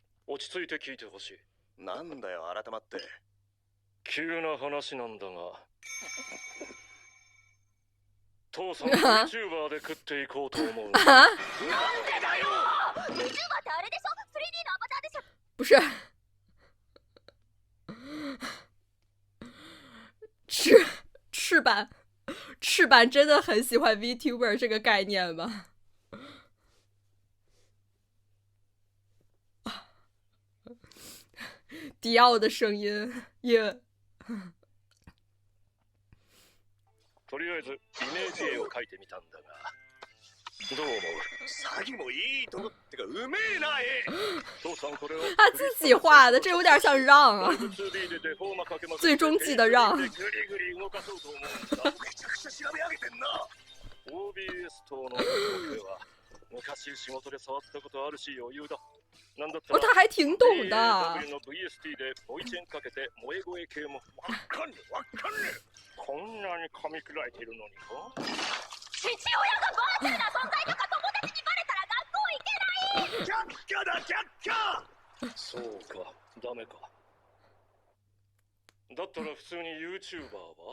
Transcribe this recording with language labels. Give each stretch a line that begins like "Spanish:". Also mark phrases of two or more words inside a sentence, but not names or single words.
Japanese: 落ち着いて聞いてほしい。なんだよ改まって。急な話なんだが、父さん YouTuber で食っていこうと思う。なんでだよ !YouTuber ってあれでしょ ?3D のアバターでしょ。
Chinese: 不是，翅膀真的很喜欢 VTuber 这个概念吗？迪奥的声音也。
Japanese: とりあえずイメージ絵を描いてみたんだが、どう思う？詐欺もいいとこってかうめえな絵。父さんこれを
Chinese: 他自己画的，这有点像让啊，
Japanese: 2D でデフォーマかけまくって
Chinese: 最终季的让。
Japanese: グリグリ動かそうと思うんだ。めちゃくちゃ調べ上げてんな。 OBS 等の僕は昔仕事で触ったことあるし余裕だ。なんだった
Chinese: 哦，
Japanese: ら
Chinese: 他还挺懂的。
Japanese: DAW の VST でボイチェンかけて萌え声系もわかんねえわかんねこんなに噛み砕いているのにか。父親がバーチャルな存在とか友達にバレたら学校行けない。え。却下だ却下。そうか、ダメか。だったら普通に YouTuber は？